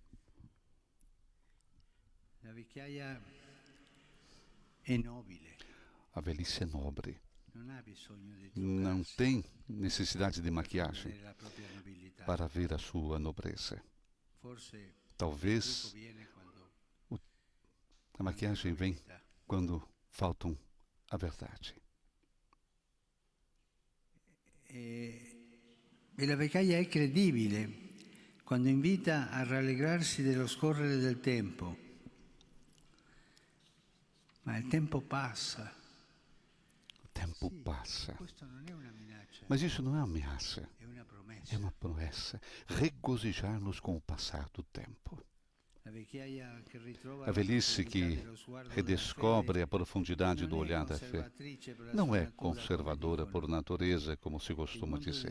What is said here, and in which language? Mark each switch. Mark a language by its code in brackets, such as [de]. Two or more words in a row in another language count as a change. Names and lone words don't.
[pt] A velhice é nobre. Não tem necessidade de maquiagem para ver a sua nobreza. Talvez a maquiagem vem quando faltam a verdade. [it] E la vecchiaia è credibile quando invita a rallegrarsi dello scorrere del tempo. Ma il tempo passa. [pt] O tempo passa. Mas isso não é ameaça. É uma promessa. Regozijar-nos com o passar do tempo. A velhice que redescobre a profundidade do olhar da fé não é conservadora por natureza, como se costuma dizer.